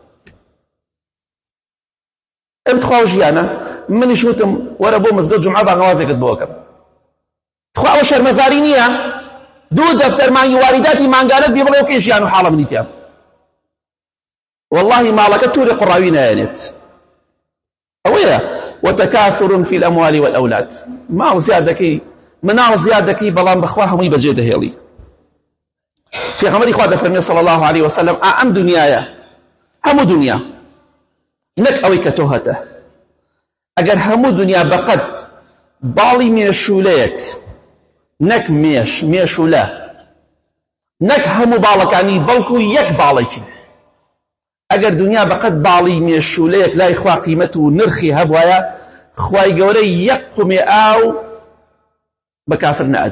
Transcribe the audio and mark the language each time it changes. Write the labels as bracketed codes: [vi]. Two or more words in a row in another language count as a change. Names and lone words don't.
[ckb] ئەم تخوا ژیانە. منیش وتم وەرە بۆ مزگەوت جومعە باغەوازێکت بۆ بکەم. تخوا ئەوە شەرمەزاری نییە؟ 2 دەفتەر مانگی واریداتی مانگانت بێ بڵێ وەکەی ژیان و حاڵە منیتیان. والله ماڵەکە تووری قوڕاوی نایەنێت. ئەوەیە [ar] وتكاثر في الأموال والأولاد. [ckb] ماڵ زیاد دەکەی، مناڵ زیاد دەکەی، بەڵام بەخوا هەمووی بەجێ دەهێڵی. پێغەمبەری خوا دەفەرمێ [ar] صلی الله عليه وسلم، [ckb] ئەم دنیایە هەموو دنیا نەک ئەوەی کە تۆ هەتە. ئەگەر هەموو دنیا بەقەد باڵی مێشولەیەک، نەک مێشولە، نەک هەموو باڵەکانی، بەڵکو یەک باڵێکی، ئەگەر دنیا بەقەد باڵی مێشولەیەک لای خوا قیمەت و نرخی هەبوایە، خوای گەورەی یەک قومێ ئاو بە کافر نەئەدا.